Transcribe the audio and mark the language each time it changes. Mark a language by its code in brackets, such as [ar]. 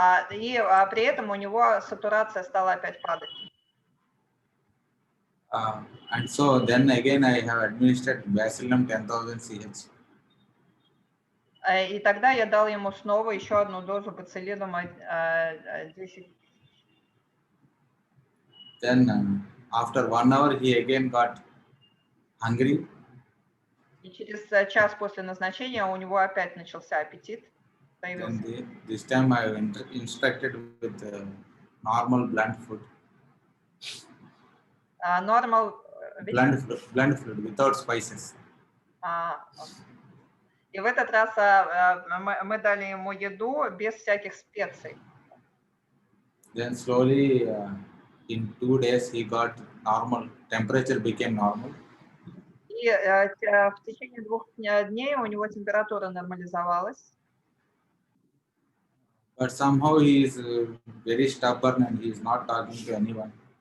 [ru] И при этом у него сатурация стала опять падать. [en] And so then again I have administered bacillum 10,000 CH. [ru] И тогда я дал ему снова еще одну дозу боцилинума 10. [en] Then after 1 hour he again got hungry. [ru] И через час после назначения у него опять начался аппетит. [en] Then this time I instructed with normal blunt food. Normal Blunt food without spices. [ru] И в этот раз мы дали ему еду без всяких специй. [en] Then slowly in 2 days he got normal, temperature became normal. [ru] И в течение 2 дней у него температура нормализовалась. [en] But somehow he is very stubborn and he is not talking to anyone.